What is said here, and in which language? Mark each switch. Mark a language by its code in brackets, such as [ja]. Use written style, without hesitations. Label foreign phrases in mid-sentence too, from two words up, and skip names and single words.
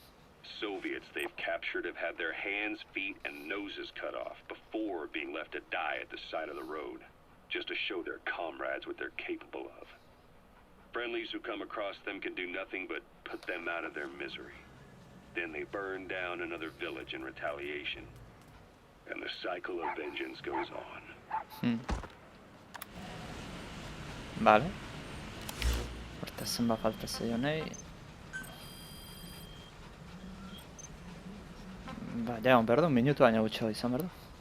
[en] Soviets they've captured have had their hands, feet, and noses cut off before being left to die at the side of the road, just to show their comrades what they're capable of. Friendlies who come across them can do nothing but put them out of their misery. Then they burn down another village in retaliation. And the cycle of vengeance goes on. [eu] Vale. Horta zenbat falta zaionei. Ba, ja, behar du, minutu baina gutxo izan behar du.